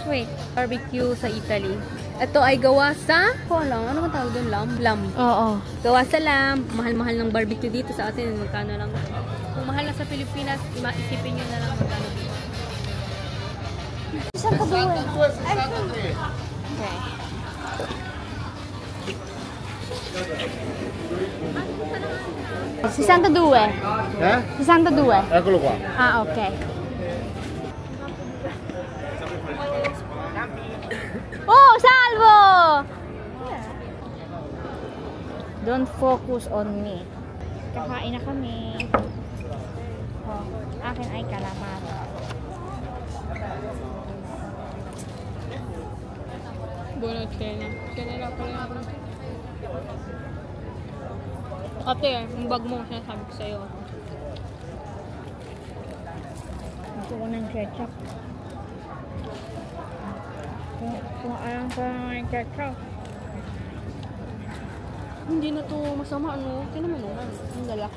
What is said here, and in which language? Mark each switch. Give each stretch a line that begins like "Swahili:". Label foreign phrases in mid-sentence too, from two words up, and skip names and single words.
Filipino: Wait. Barbecue sa Italy. Ito ay gawa sa... Ano ba tawag doon? Lamb. Oo. Gawa sa lamb. Mahal-mahal ng barbecue dito sa atin. Magkano lang. Kung mahal na sa Pilipinas, isipin nyo na lang magkano dito. Isang kabuhay. Okay. 62. Eh? 62.
Italian: Eccolo qua.
Filipino: Ah, okay. Oh, salvo!
English: Don't focus on me.
Filipino: Kakain na kami. Oh, akin ay calamari.
Italian: Buona cena.
Filipino: Cena lang pala ako. Ate, yung bag mo, sinasabi ko sa'yo. Gusto ko ng ketchup. Kung alam ko ng ketchup. Hindi na to masama, ano? Tingnan mo naman. Ang lalaki.